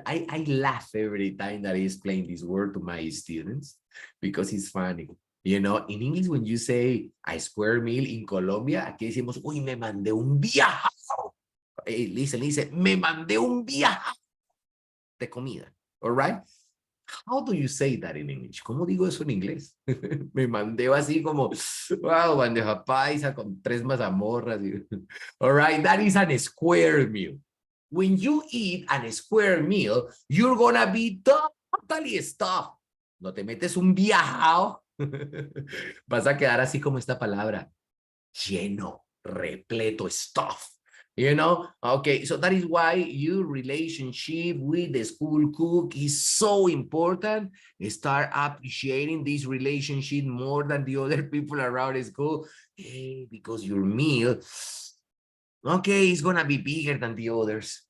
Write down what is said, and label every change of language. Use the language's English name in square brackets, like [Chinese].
[English] I laugh every time that I explain this word to my students because it's funny. You know, in English, when you say a square meal in Colombia, [Spanish] aquí decimos, uy, me mandé un viaje. [English] Hey, listen, [Spanish] me mandé un viaje de comida. All right? [English] How do you say that in English? [Spanish] ¿Cómo digo eso en inglés? Me mandé así como, wow, bandeja paisa con 3 mazamorras. [English] All right, that is a square meal. When you eat a square meal, you're gonna be totally stuffed. [Spanish] No te metes un viajao. Vas a quedar así como esta palabra, lleno, repleto, stuffed. [English] You know, okay, so that is why your relationship with the school cook is so important. Start appreciating this relationship more than the other people around the school. Hey, because your meal, okay, it's gonna be bigger than the others.